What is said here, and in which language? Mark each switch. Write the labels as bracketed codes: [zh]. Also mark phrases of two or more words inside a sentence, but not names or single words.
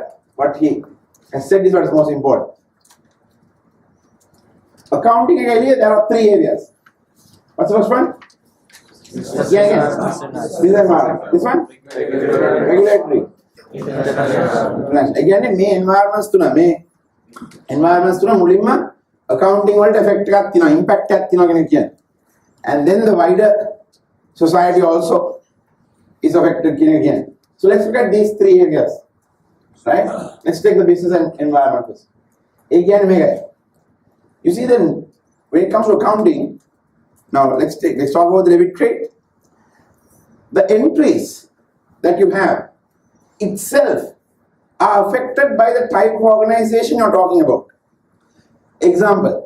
[en] What he has said is what is most important. Accounting area, there are three areas. What's the first one? Business environment. This one? Regulatory. Again, [si] මේ environments තුන මුලින්ම accounting වලට effect එකක් තියෙනවා, impact එකක් තියෙනවා කියන කියන්නේ. [en] And then the wider society also is affected [si] කියන කියන්නේ. [en] So let's look at these three areas. Right? Let's take the business and environment first. [si] ඒ කියන්නේ මේකයි. [en] You see then when it comes to accounting, now let's talk about the debit trade. The entries that you have itself are affected by the type of organization you're talking about. Example.